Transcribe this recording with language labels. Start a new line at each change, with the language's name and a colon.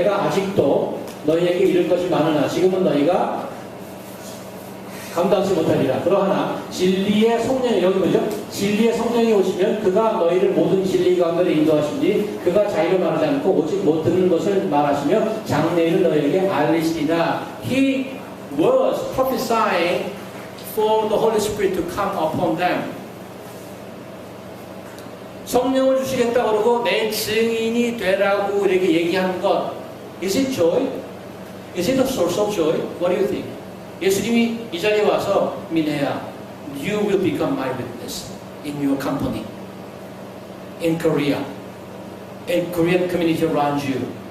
Korean: 내가 아직도 너희에게 이를 것이 많으나 지금은 너희가 감당치 못하리라. 그러하나 진리의 성령이 여기 보죠. 진리의 성령이 오시면 그가 너희를 모든 진리 가운데 인도하시니 그가 자기를 말하지 않고 오직 못 듣는 것을 말하시며 장래일을 너희에게 알리시리라.
English: He was prophesying for the Holy Spirit to come upon them.
Korean: 성령을 주시겠다 그러고 내 증인이 되라고 이렇게 얘기하는 것.
English: Is it joy? Is it a source of joy? What do you think?
Korean: 예수님이 이 자리에 와서
English: 민혜야, you will become my witness in your company, in Korea, in Korean community around you.